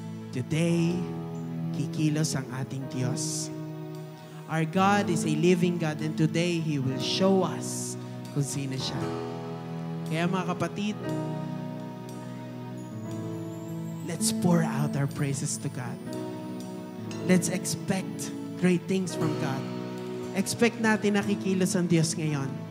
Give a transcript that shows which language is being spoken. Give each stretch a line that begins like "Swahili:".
Filipino: Today, kikilos ang ating Diyos.
English: Our God is a living God, and today He will show us kung sino siya. Kaya mga kapatid, let's pour out our praises to God. Let's expect great things from God.
Filipino: Expect natin na kikilos ang Diyos ngayon.